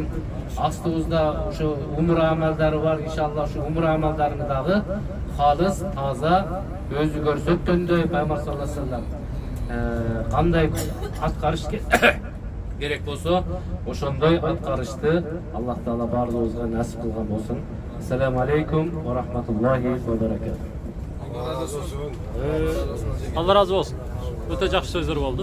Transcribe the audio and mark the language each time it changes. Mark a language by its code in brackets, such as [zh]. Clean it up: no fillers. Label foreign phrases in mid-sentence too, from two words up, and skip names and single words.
[ky] Астыбызда ушу умра амалдары бар, иншалла ушу умра амалдарын дагы халыс, таза, өзү көрсөткөндөй Пайгамбар [ar] صلى الله عليه وسلم [ky] кандай аткарыш керек болсо, ошондой аткарышты Алла Таала бардыгыбызга насип кылган болсун. [ar] السلام عليكم ورحمة الله وبركاته. [ky] Алла разы болсын. Өтө жакшы сөздөр болду.